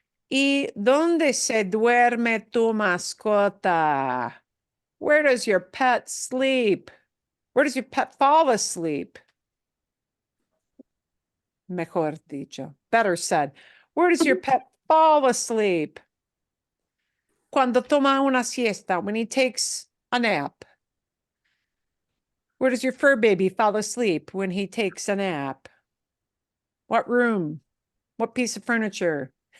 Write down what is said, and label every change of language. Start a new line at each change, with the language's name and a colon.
Spanish: ¿Y dónde se duerme tu mascota?
English: Where does your pet sleep? Where does your pet fall asleep?
Spanish: Mejor dicho,
English: better said. Where does your pet fall asleep?
Spanish: Cuando toma una siesta,
English: when he takes a nap. Where does your fur baby fall asleep when he takes a nap? What room? What piece of furniture?